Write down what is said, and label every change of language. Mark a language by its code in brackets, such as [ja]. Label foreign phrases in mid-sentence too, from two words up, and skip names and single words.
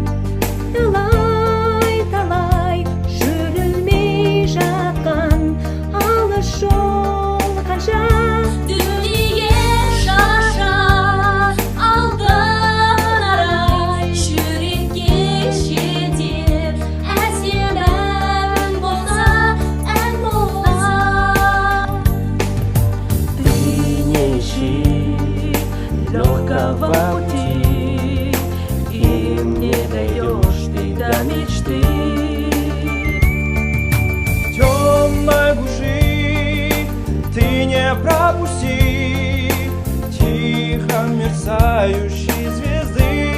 [kk] талай-талай, жүрілмей жатқан алыс жол қанша. Дүние шашар алдын арай, жүрекке жетер әсем ән болса, ән болса. [ru] Ты не ищи легкого пути, им не даешь ты до мечты. В темной глуши ты не пропусти тихо мерцающие звезды.